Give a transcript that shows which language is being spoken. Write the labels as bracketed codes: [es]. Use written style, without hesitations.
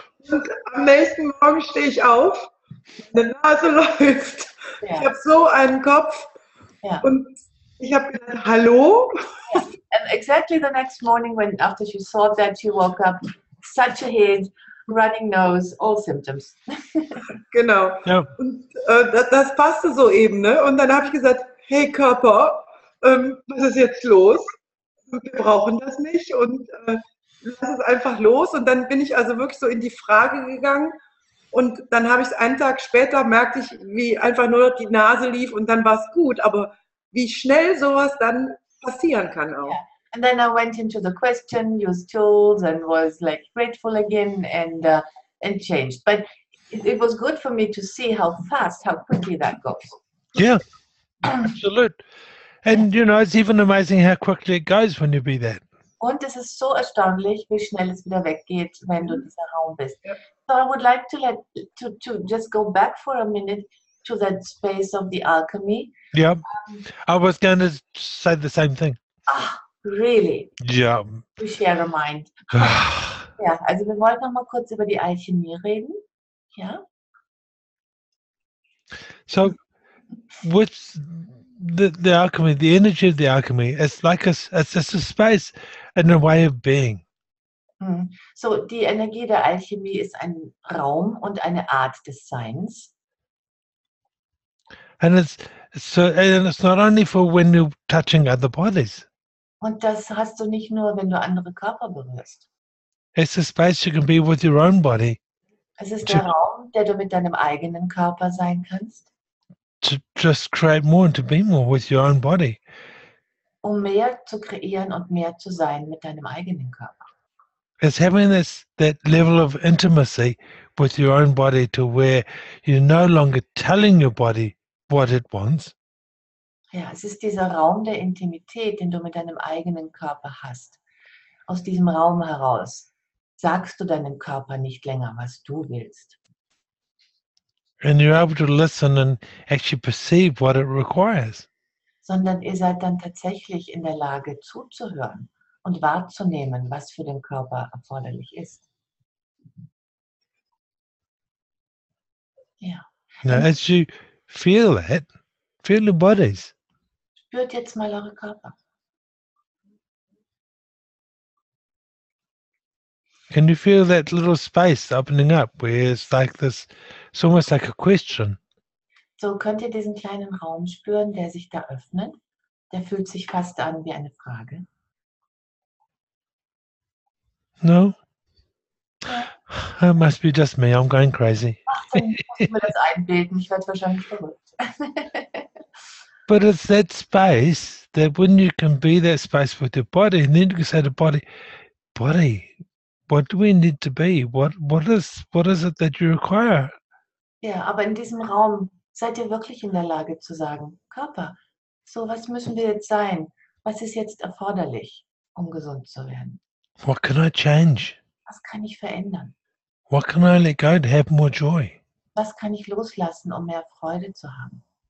[de] Und am nächsten Morgen stehe ich auf, meine Nase läuft, ich [en] Yeah. [de] habe so einen Kopf [en] Yeah. [de] und ich habe gedacht, hallo? [en] And exactly the next morning, when after she saw that, she woke up, such a head, running nose, all symptoms. [de] Genau. Ja. Und das passte so eben, ne? Und dann habe ich gesagt, hey Körper, was ist jetzt los? Wir brauchen das nicht und lass es einfach los. Und dann bin ich also wirklich so in die Frage gegangen und dann habe ich es einen Tag später, merkte ich, wie einfach nur die Nase lief und dann war es gut. Aber wie schnell sowas dann passieren kann auch. [en] Yeah. And then I went into the question, used tools, and was like grateful again, and changed. But it was good for me to see how quickly that goes. Yeah, absolute. And you know, it's even amazing how quickly it goes when you be that. [de] Und es ist so erstaunlich, wie schnell es wieder weggeht, wenn du dieser Raum bist. Ja. [en] So I would like to just go back for a minute to that space of the alchemy. Yeah, I was going to say the same thing. Ah, really? Yeah. We share a mind. [de] Ja, also wir wollten noch mal kurz über die Alchemie reden. Ja. [en] So, with the alchemy, the energy of the alchemy, it's like it's just a space and a way of being. [de] So, die Energie der Alchemie ist ein Raum und eine Art des Seins. [en] And it's not only for when you're touching other bodies. [de] Und das hast du nicht nur, wenn du andere Körper berührst. [en] It's a space you can be with your own body [de] Es ist der Raum, der du mit deinem eigenen Körper sein kannst, [en] to just create more and to be more with your own body. [de] um mehr zu kreieren und mehr zu sein mit deinem eigenen Körper. [en] It's having that level of intimacy with your own body to where you're no longer telling your body what it wants. [de] Ja, es ist dieser Raum der Intimität, den du mit deinem eigenen Körper hast. Aus diesem Raum heraus sagst du deinem Körper nicht länger, was du willst, [en] And you're able to listen and actually perceive what it requires. [de] sondern ihr seid dann tatsächlich in der Lage zuzuhören und wahrzunehmen, was für den Körper erforderlich ist. Ja, [en] Now, as you feel that, feel the bodies. [de] spürt jetzt mal eure Körper. [en] Can you feel that little space opening up where it's like this, it's almost like a question. [de] So könnt ihr diesen kleinen Raum spüren, der sich da öffnet. Der fühlt sich fast an wie eine Frage. [en] No? [de] Ja. [en] It must be just me, I'm going crazy. [de] Ach, dann muss ich mir das einbilden. Ich werde wahrscheinlich verrückt. [en] But it's that space that when you can be that space with your body, and then you can say to body, what do we need to be? What is it that you require? [de] Ja, aber in diesem Raum seid ihr wirklich in der Lage zu sagen, Körper, so was müssen wir jetzt sein? Was ist jetzt erforderlich, um gesund zu werden? [en] What can I change? [de] Was kann ich verändern? [en] What can I let go to have more joy? [de] Was kann ich loslassen, um mehr Freude zu haben?